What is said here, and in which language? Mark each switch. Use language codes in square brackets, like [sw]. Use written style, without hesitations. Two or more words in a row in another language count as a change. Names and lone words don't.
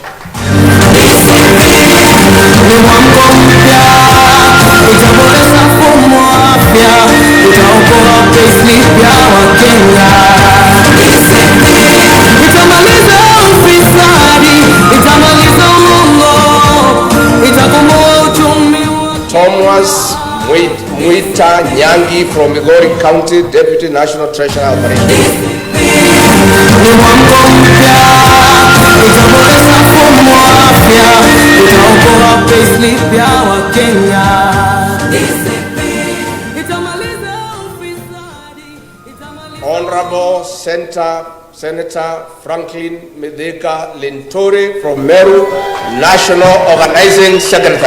[sw] DCP, ni mwamko mpya, utaboresha mfumo wa afya, utaokoa payslip ya Wakenya. DCP, itamaliza ufisadi, itamaliza uongo, itakomboa uchumi wa. [en] Thomas Mwita Nyangi from Migori County, Deputy National Treasurer Operations. [sw] Ni mwamko mpya, utaboresha mfumo wa afya, utaokoa payslip ya Wakenya. DCP, itamaliza ufisadi, itamaliza. [en] Honorable Senator Franklin Medeka Linturi from Meru, National Organizing Secretary.